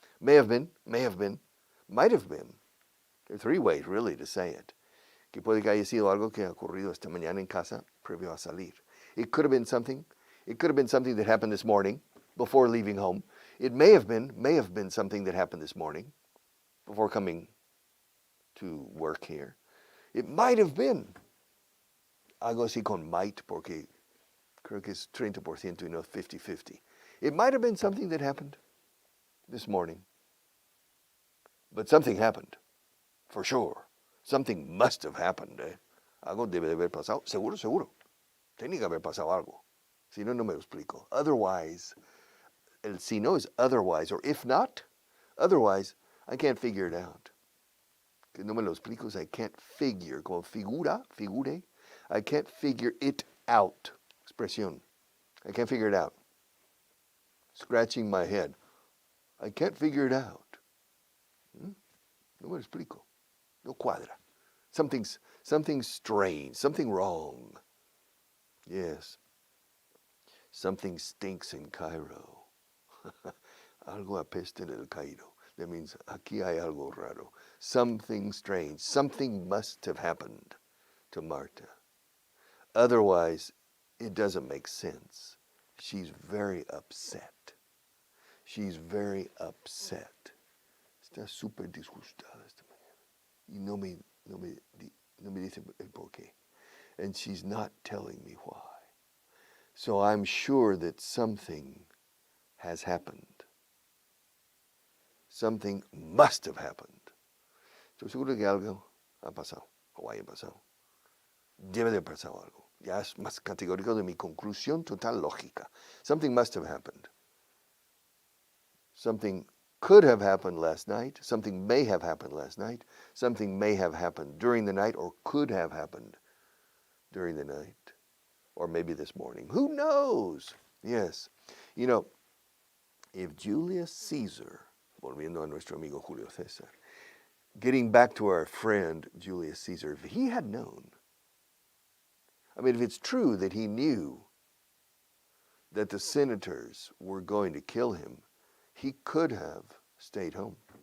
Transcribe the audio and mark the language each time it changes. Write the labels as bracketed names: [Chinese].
[English] May have been, might have been. There are three ways really to say it. [Spanish] Que puede que haya sido algo que ha ocurrido esta mañana en casa previo a salir. [English] It could have been something that happened this morning before leaving home. It may have been something that happened this morning before coming to work here. It might have been. [Spanish] Algo así con might porque creo que es 30% y no 50-50. [English] It might have been something that happened this morning. But something happened, for sure. Something must have happened. [Spanish] Algo debe de haber pasado. Seguro. Tiene que haber pasado algo. Si no, no me lo explico. [English] Otherwise, [Spanish] el si no [English] is otherwise, or if not, otherwise, I can't figure it out. [Spanish] Que no me lo explico [English] is I can't figure, [Spanish] como [English] figure, I can't figure it out. Expresión. I can't figure it out. Scratching my head. I can't figure it out. [Spanish] No me lo explico. No cuadra. [English] Something's strange, something wrong. Yes. Something stinks in Cairo. [Spanish] Algo apesta en el Cairo. [English] That means [Spanish] aquí hay algo raro. [English] Something strange. Something must have happened to Marta. Otherwise, it doesn't make sense. She's very upset. She's very upset. [Spanish] Está súper disgustada esta mañana. Y no me dice el por qué. [English] And she's not telling me why. So I'm sure that something has happened. Something must have happened. [Spanish] Estoy seguro que algo ha pasado, o haya pasado. Debe de haber pasado algo. Ya es más categórico de mi conclusión total lógica. [English] Something must have happened. Something could have happened last night. Something may have happened last night. Something may have happened during the night or could have happened during the night. Or maybe this morning. Who knows? Yes. You know, if Julius Caesar, [Spanish] volviendo a nuestro amigo Julio César, [English] getting back to our friend Julius Caesar, if he had known, I mean, if it's true that he knew that the senators were going to kill him, he could have stayed home.